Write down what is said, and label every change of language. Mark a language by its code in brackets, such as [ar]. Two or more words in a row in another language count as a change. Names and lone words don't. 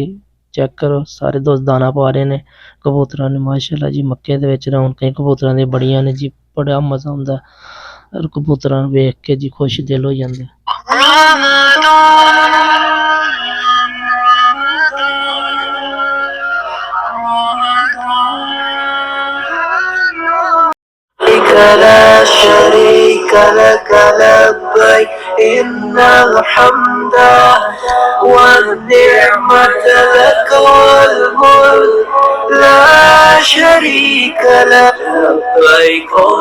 [pa] چیک کرو سارے دوست دانہ پا رہے نے کبوتراں نے ماشاءاللہ جی. مکے دے وچ رونقاں کبوتراں دی بڑیاں نے جی۔ بڑا مزا آندا اور کبوتراں نوں ویکھ کے جی خوش دل ہو جاندے. [ar] لا شريك لك لبيك إن الحمد والنعمة لك والملك لا شريك لك لبيك